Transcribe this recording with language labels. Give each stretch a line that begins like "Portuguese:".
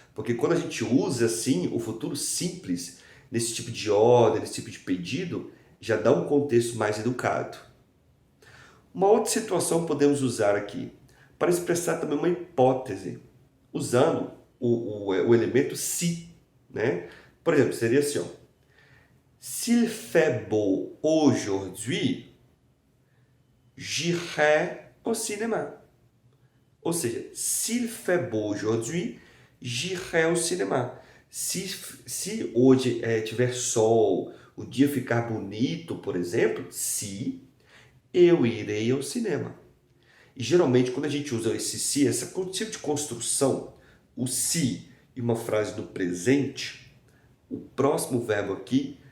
Portuguese: Porque quando a gente usa assim o futuro simples, nesse tipo de ordem, nesse tipo de pedido, já dá um contexto mais educado. Uma outra situação podemos usar aqui, para expressar também uma hipótese, usando o elemento si, né? Por exemplo, seria assim, ó.
French: S'il fait beau aujourd'hui, j'irai au cinéma.
Portuguese: Ou seja,
French: s'il fait beau aujourd'hui, j'irai au cinéma.
Portuguese: Se hoje tiver sol, o dia ficar bonito, por exemplo, se eu irei ao cinema. E geralmente quando a gente usa esse se, essa tipo de construção, o se e uma frase no presente, o próximo verbo aqui